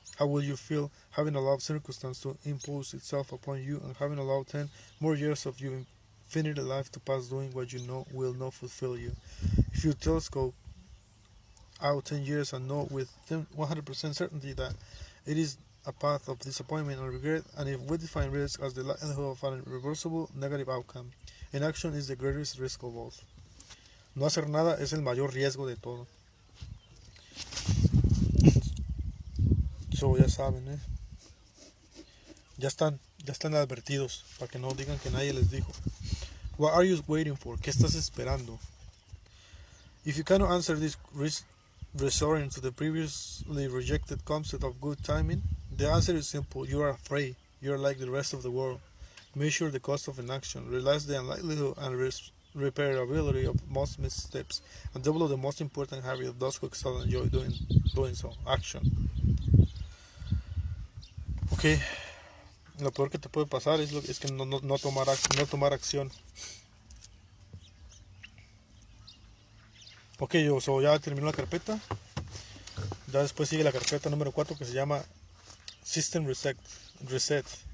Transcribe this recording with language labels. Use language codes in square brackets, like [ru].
[en] How will you feel having allowed circumstance to impose itself upon you and having allowed 10 more years of your infinite life to pass doing what you know will not fulfill you? If you telescope out 10 years and know with 100% certainty that it is a path of disappointment and regret, and if we define risk as the likelihood of an irreversible negative outcome, inaction is the greatest risk of all. [es] No hacer nada es el mayor riesgo de todo. So, ya saben, ya están advertidos para que no digan que nadie les dijo. [en] What are you waiting for? [es] ¿Qué estás esperando? [en] If you cannot answer this resorting to the previously rejected concept of good timing, the answer is simple. You are afraid. You are like the rest of the world. Measure the cost of inaction. Realize the unlikelihood and repairability of most missteps, and develop the most important habit of those who excel and enjoy doing so. Action. Ok. [es] Lo peor que te puede pasar es que no tomar acción. Ok, ya terminó la carpeta. Ya después sigue la carpeta número 4 que se llama System Reset.